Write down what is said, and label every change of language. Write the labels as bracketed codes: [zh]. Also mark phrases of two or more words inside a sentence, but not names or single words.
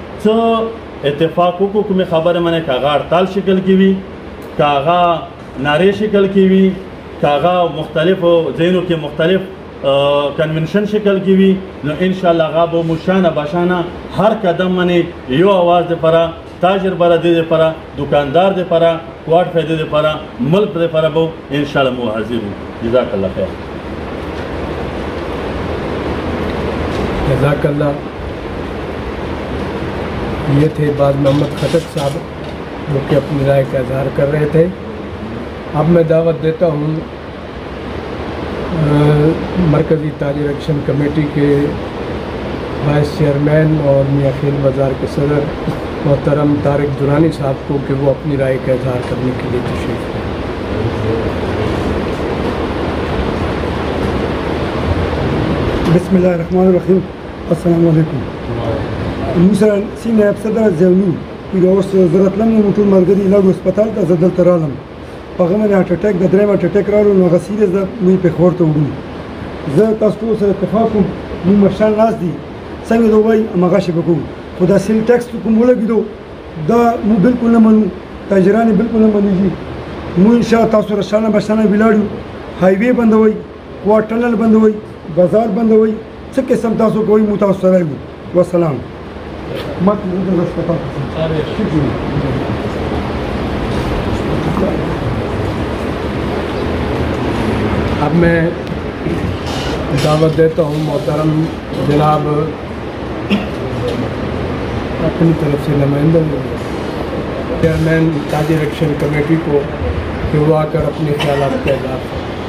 [ps] څه اتفاق وکړو، کومې خبرې باندې که هغه هړتال شکل کې وي، که هغه نارې شکل کې وي، که هغه مختلفو ځایونو کې مختلف کنونشن شکل کې وي، نو انشاءالله هغه به مو شانه بشانه هر قدم باندې یو اواز دپاره تاجر برادري دپاره دکاندار دپاره کوهاټ فایدې دپاره ملک دپاره به انشاءالله مو حاضر وو۔ [ar] جزاک الله خیر۔ جزاک اللہ۔ [ur] یہ تھے باز محمد خٹک صاحب جو کہ اپنی رائے کا اظہار کر رہے تھے۔ اب میں دعوت دیتا ہوں مرکزی تاجر ایکشن کمیٹی کے وائس چیئرمین اور میاں خیل بازار کے صدر محترم طارق درانی صاحب کو کہ وہ اپنی رائے کا اظہار کرنے کے لیے تشریف لائیں۔ [ar] بسم الله الرحمن الرحیم۔ السلام علیکم۔ [ps] موسر سی نائب صدر زیونی که اوس ضرورت لم نو ټول ملګري لاګو هسپتال ته زه دلته رالم، په هغه باندې [en] heart attack [ps] د درېیم [en] heart attack [ps] راغلو، نو هغه سیریس ده، موږ پېښور ته وړو۔ زه تاسو ټولو سره اتفاق کوم، موږ مشران ناست دي، څنګه د ووایي هماغسې به کوو، خو دا [en] sales tax [ps] کوم ولګېدو دا موږ بلکل نه منو، تاجران بالکل منی جی مو انشاء تاسو رشانه بشانه ویلاړو هایوی بند وای کوارټنل بند وای بازار بند وای څه قسم تاسو کوئی مو تاسو سره وي والسلام مت د هسپتال [ur] اب میں دعوت دیتا ہوں محترم جناب اپنی طرف سے نمائندہ چیئرمین تاجر ایکشن کمیٹی کو کہ وہ آ کر اپنے خیالات کا اظہار کریں۔